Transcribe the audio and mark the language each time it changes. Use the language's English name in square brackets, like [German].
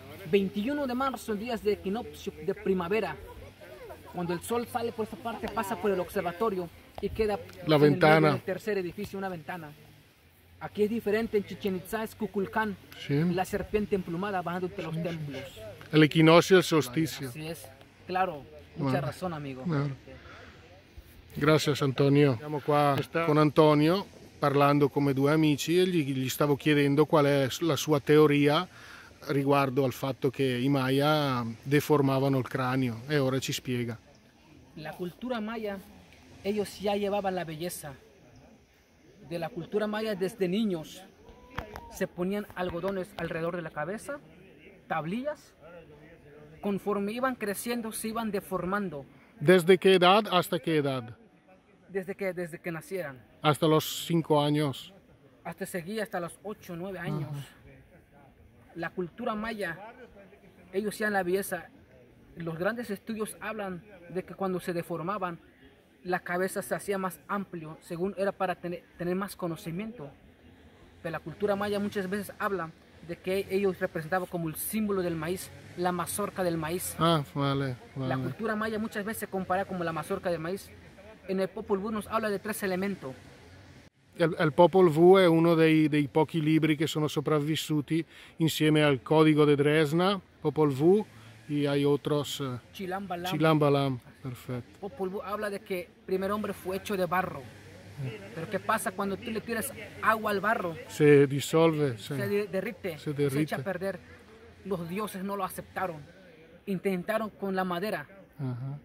[Spanish] 21 de marzo, en días de equinoccio de primavera, cuando el sol sale por esta parte, pasa por el observatorio y queda La en el ventana. medio del tercer edificio, una ventana. Aquí es diferente, en Chichén Itzá es Kukulcán, Sí. la serpiente emplumada bajando entre los templos. El equinoccio [Italian] e il solstizio. [Spanish] Así es, claro, mucha razón, amigo. [Italian] Claro. Grazie Antonio. Siamo qua con Antonio parlando come 2 amici e gli stavo chiedendo qual è la sua teoria riguardo al fatto che i Maya deformavano il cranio e ora ci spiega. [Spanish] La cultura maya, ellos ya llevaban la belleza. De la cultura maya desde niños se ponían algodones alrededor de la cabeza, tablillas. Conforme iban creciendo se iban deformando. ¿Desde qué edad hasta qué edad? Desde que nacieran. Hasta los 5 años. Hasta seguía hasta los 8 o 9 años. La cultura maya, ellos hacían la belleza. Los grandes estudios hablan de que cuando se deformaban, la cabeza se hacía más amplio, según era para tener más conocimiento. Pero la cultura maya muchas veces habla de que ellos representaban como el símbolo del maíz, la mazorca del maíz. Ah, vale, La vale. cultura maya muchas veces se compara como la mazorca del maíz. En el Popol Vuh nos habla de 3 elementos. [Italian] Il Popol Vuh è uno dei pochi libri che sono sopravvissuti insieme al Código de Dresna, Popol Vuh, [Spanish] y hay otros. Chilam Balam. Chilam Balam, perfecto. Popol Vuh habla de que el primer hombre fue hecho de barro. Pero ¿qué pasa cuando tú le tiras agua al barro? Se dissolve, Se se derrite, se se derrite. echa a perder. Los dioses no lo aceptaron. Intentaron con la madera. Ajá.